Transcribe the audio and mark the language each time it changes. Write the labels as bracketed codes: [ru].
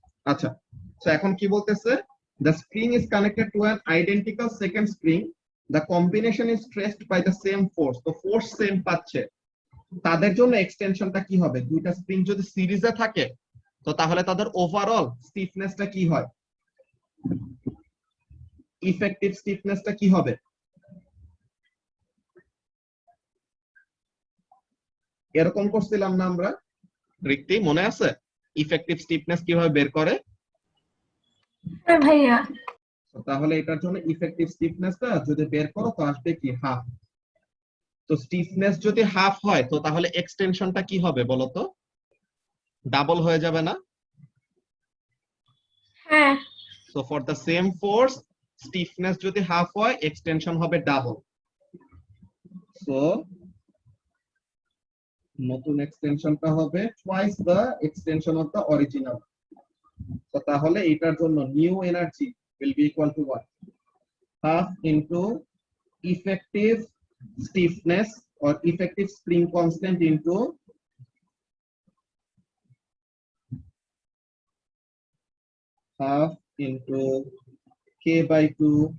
[bn] আচ্ছা, তো এখন কি বলতেছে, [en] the spring is connected to an identical second spring, the combination is stressed by the same force। [bn] তো ফোর্স সেম পাচ্ছে, তাদের জন্য এক্সটেনশনটা কি হবে, দুইটা স্প্রিং যদি সিরিজে থাকে তো তাহলে তাদের ওভারঅল স্টিফনেসটা কি হয়, ইফেক্টিভ স্টিফনেসটা কি হবে? এরকম করছিলাম না আমরা, রিক্তি মনে আছে ইফেক্টিভ স্টিফনেস কিভাবে বের করে? হ্যাঁ ভাইয়া। তাহলে এটার জন্য ইফেক্টিভ স্টিফনেসটা যদি বের করো তো আসবে কি হাফ। তো স্টিফনেস যদি হাফ হয় তো তাহলে এক্সটেনশনটা কি হবে বলো তো, ডাবল হয়ে যাবে না? হ্যাঁ। [en] so for the same force [bn] stiffness যদি হাফ হয় এক্সটেনশন হবে ডাবল। সো নতুন এক্সটেনশনটা হবে [en] Twice the extension of the original. [bn] তো তাহলে এটার জন্য new energy [en] will be equal to what, half into effective stiffness or effective spring constant into half into k by 2।